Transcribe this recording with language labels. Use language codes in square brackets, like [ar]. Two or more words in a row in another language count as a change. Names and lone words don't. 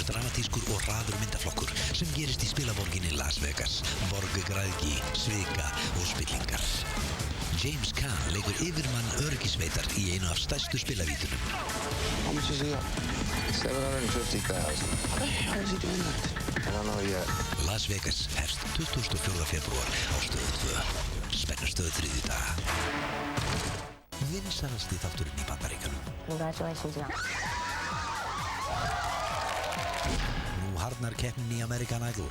[is] dramatískur og hraður myndaflokkur sem gerist í spilaborginni Las Vegas, borg græðgi, svika og spillingar. James Caan leikur yfirmann öryggisveitar í einu af stærstu spilavítunum. [en] How much is he up? 750,000. How is he doing that? I don't know yet. [is] Las Vegas hefst 24. febrúar á Stöð 2. Spennustöð 3 daga. Vinsalasti þátturinn í Bandaríkjunum. [en] Congratulations, John. [is] Nú harðnar keppnin í American Idol.